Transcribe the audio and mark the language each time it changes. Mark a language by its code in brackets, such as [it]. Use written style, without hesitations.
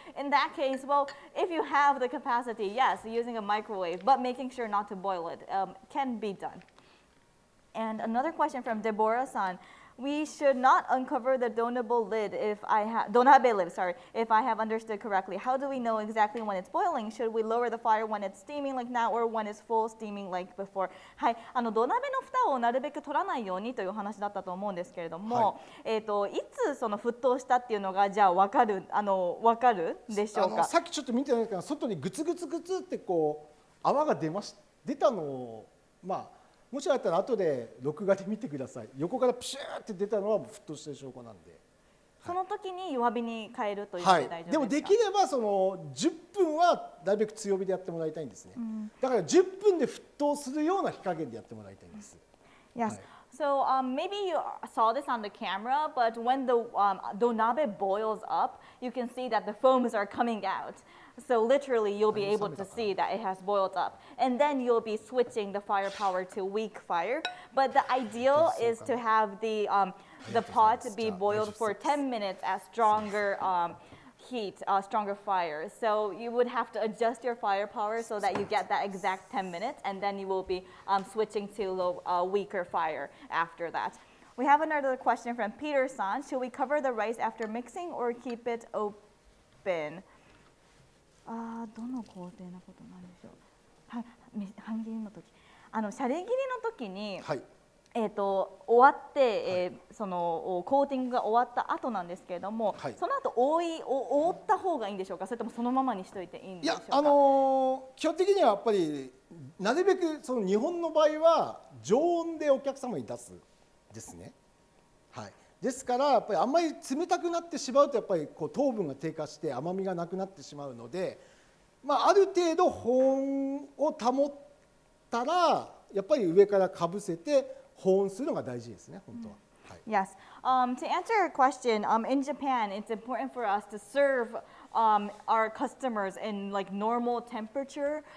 [en] In that case, well, if you have the capacity, yes, using a microwave, but making sure not to boil it can be done. And another question from Deborah-san. We should not uncover the donabe lid if I have understood correctly. How do we know exactly when it's boiling? Should we lower the fire when it's steaming like now or when it's full steaming like before? [ja] はい、土鍋の蓋をなるべく取らないようにという話だったと思うんですけれども、いつその沸騰したっていうのがじゃあわかるでしょうか？さっきちょっと見てないけど、外にグツグツグツってこう泡が出たのをもしあったら後で録画で見てください。横からプシューって出たのは沸騰している証拠なんで。その時に弱火に変えるというので大丈夫ですか？でもできればその10分はなるべく強火でやってもらいたいんですね。だから10分で沸騰するような火加減でやってもらいたいんです。 [en] Yes. So maybe you saw this on the camera, but when the donabe boils up, you can see that the foams are coming out. So literally, you'll be able to see that it has boiled up. And then you'll be switching the firepower to weak fire. But the ideal is to have the pot be boiled for 10 minutes at stronger heat, stronger fire. So you would have to adjust your firepower so that you get that exact 10 minutes. And then you will be switching to weaker fire after that. We have another question from Peter-san. Should we cover the rice after mixing or keep it open? [ja] どの工程のことなんでしょう。半切りの時、シャレ切りの時に、終わって、そのコーティングが終わった後なんですけれども、その後覆った方がいいんでしょうか、それともそのままにしておいていいんでしょうか。基本的にはやっぱりなるべくその日本の場合は常温でお客様に出すですね。ですからやっぱりあんまり冷たくなってしまうとやっぱりこう糖分が低下して甘みがなくなってしまうので、ある程度保温を保ったらやっぱり上からかぶせて保温するのが大事ですね、本当は。 [en] Yes. To answer your question, in Japan, it's important for us to serve our customers in like normal temperature.